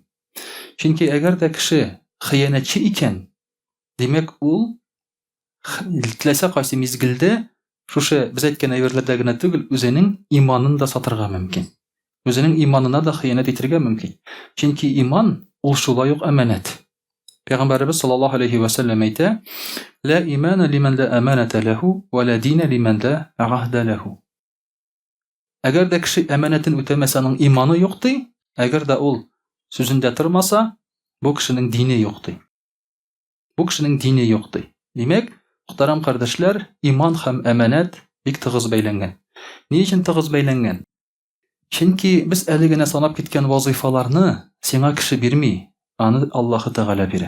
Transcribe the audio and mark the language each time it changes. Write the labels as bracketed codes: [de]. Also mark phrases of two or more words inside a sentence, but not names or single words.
[tt] Чөнки әгәр дә кеше хыянатчы икән, демәк ул теләсә кайсы мизгелдә шушы без әйткән әйберләрдә генә түгел, үзенең иманын да сатырга мөмкин. Үзенең иманына да хыянат итәргә мөмкин. Чөнки иман ул шулай ук әманәт. Пәйгамбәрбез [ar] صلى الله عليه وسلم [tt] әйтә: [ar] "لا إيمان لمن لا أمانة له ولا دين لمن لا عهد له." [tt] Әгәр дә кеше әманәтен үтәмәсә, аның иманы юк ди. Әгәр дә ул сүзендә тормаса, бу кешенең дине юк ди. Бу кешенең дине юк ди. Димәк, мөхтәрәм кардәшләр, иман һәм әманәт бик тыгыз бәйләнгән. Ни өчен тыгыз бәйләнгән? Чөнки без әле генә санап киткән вазифаларны сиңа кеше бирми, аны Аллаһ Тәгалә бирә.